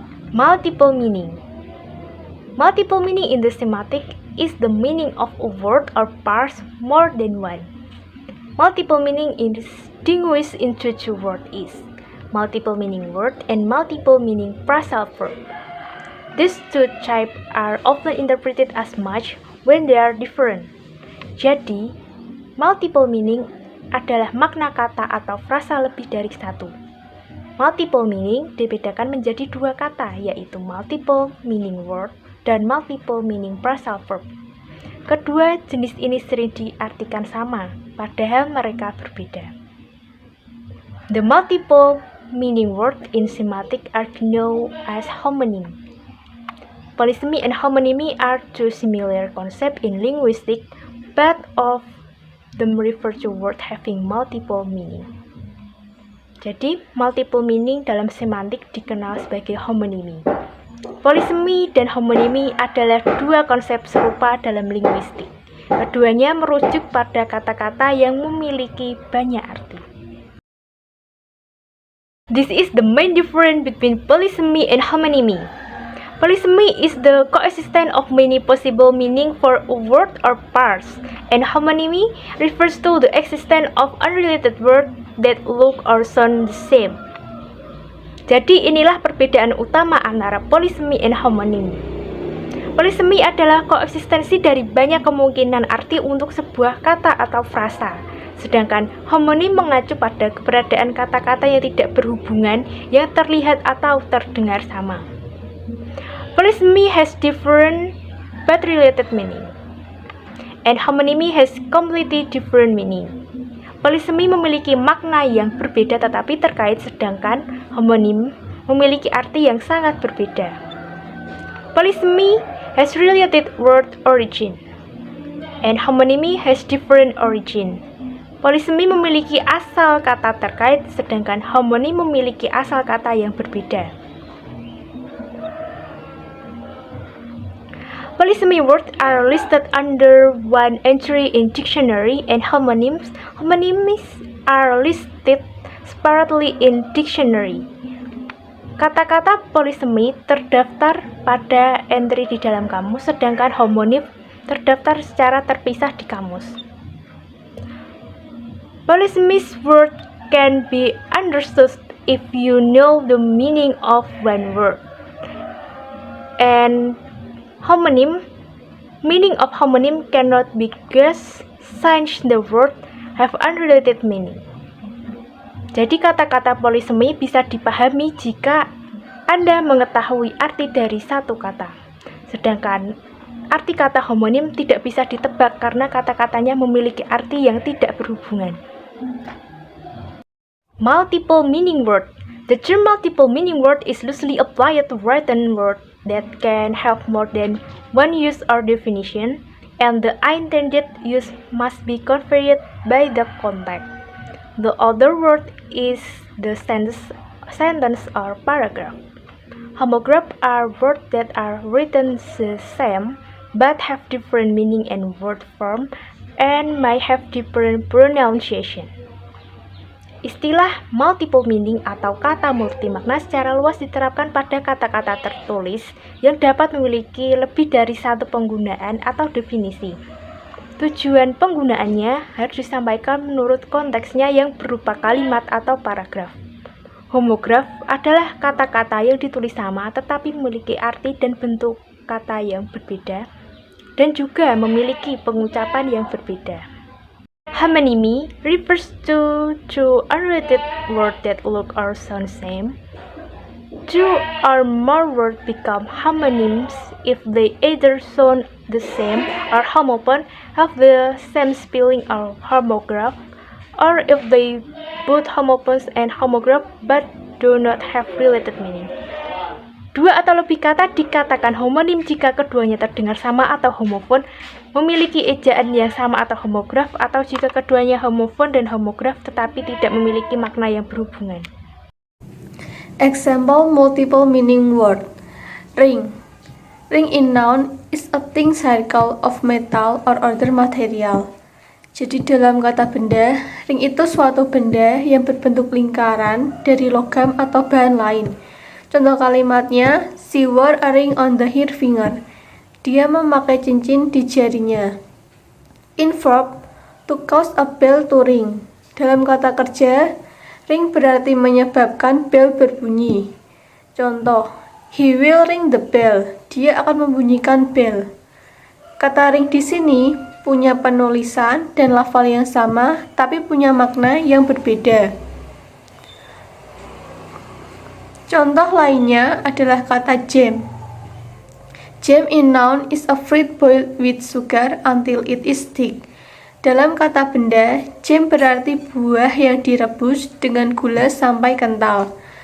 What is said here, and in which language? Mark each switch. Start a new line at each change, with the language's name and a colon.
English: Multiple meaning. Multiple meaning in the semantic is the meaning of a word or parts more than one. Multiple meaning is distinguished into two words is multiple meaning word and multiple meaning phrasal verb. These two types are often interpreted as much when they are different.
Indonesian: Jadi, multiple meaning adalah makna kata atau frasa lebih dari satu. Multiple meaning dibedakan menjadi dua kata, yaitu multiple meaning word dan multiple meaning phrasal verb. Kedua jenis ini sering diartikan sama, padahal mereka berbeda.
English: The multiple meaning word in semantic are known as homonym. Polysemy and homonymy are two similar concepts in linguistics, but of them refer to words having multiple meaning.
Indonesian: Jadi, multiple meaning dalam semantik dikenal sebagai homonymy. Polysemy dan homonymy adalah dua konsep serupa dalam linguistik. Keduanya merujuk pada kata-kata yang memiliki banyak arti.
English: This is the main difference between polysemy and homonymy. Polysemy is the coexistence of many possible meanings for a word or parts, and homonymy refers to the existence of unrelated words that look or sound the same.
Indonesian: Jadi inilah perbedaan utama antara polysemy and homonymy. Polysemy adalah koeksistensi dari banyak kemungkinan arti untuk sebuah kata atau frasa, sedangkan homonym mengacu pada keberadaan kata-kata yang tidak berhubungan yang terlihat atau terdengar sama.
English: Polysemy has different but related meaning, and homonymy has completely different meaning.
Indonesian: Polysemy memiliki makna yang berbeda tetapi terkait, sedangkan homonym memiliki arti yang sangat berbeda.
English: Polysemy has related word origin, and homonymy has different origin.
Indonesian: Polysemy memiliki asal kata terkait, sedangkan homonym memiliki asal kata yang berbeda.
English: Polysemy words are listed under one entry in dictionary, and homonyms are listed separately in dictionary.
Indonesian: Kata-kata polysemy terdaftar pada entry di dalam kamus, sedangkan homonym terdaftar secara terpisah di kamus.
English: Polysemy words can be understood if you know the meaning of one word, and meaning of homonym cannot be guessed since the word have unrelated meaning.
Indonesian: Jadi kata-kata polysemy bisa dipahami jika Anda mengetahui arti dari satu kata. Sedangkan arti kata homonym tidak bisa ditebak karena kata-katanya memiliki arti yang tidak berhubungan.
English: Multiple meaning word. The term multiple meaning word is loosely applied to written words that can have more than one use or definition, and the intended use must be conveyed by the context. The other word is the sentence or paragraph. Homographs are words that are written the same but have different meaning and word form and may have different pronunciation.
Indonesian: Istilah multiple meaning atau kata multimakna secara luas diterapkan pada kata-kata tertulis yang dapat memiliki lebih dari satu penggunaan atau definisi. Tujuan penggunaannya harus disampaikan menurut konteksnya yang berupa kalimat atau paragraf. Homograf adalah kata-kata yang ditulis sama tetapi memiliki arti dan bentuk kata yang berbeda dan juga memiliki pengucapan yang berbeda.
English: Homonymy refers to two unrelated words that look or sound same. Two or more words become homonyms if they either sound the same or homophone, have the same spelling or homograph, or if they both homophones and homograph but do not have related meaning.
Indonesian: Dua atau lebih kata dikatakan homonim jika keduanya terdengar sama atau homofon, memiliki ejaan yang sama atau homograf, atau jika keduanya homofon dan homograf tetapi tidak memiliki makna yang berhubungan.
English: Example multiple meaning word. Ring. Ring in noun is a thin circle of metal or other material.
Indonesian: Jadi dalam kata benda, ring itu suatu benda yang berbentuk lingkaran dari logam atau bahan lain. Contoh kalimatnya,
English: she wore a ring on the her finger.
Indonesian: Dia memakai cincin di jarinya.
English: In verb, to cause a bell to ring.
Indonesian: Dalam kata kerja, ring berarti menyebabkan bel berbunyi. Contoh,
English: he will ring the bell.
Indonesian: Dia akan membunyikan bel. Kata ring di sini punya penulisan dan lafal yang sama, tapi punya makna yang berbeda. Contoh lainnya adalah kata jam.
English: Jam in noun is a fruit boiled with sugar until it is thick.
Indonesian: Dalam kata benda, jam berarti buah yang direbus dengan gula sampai kental.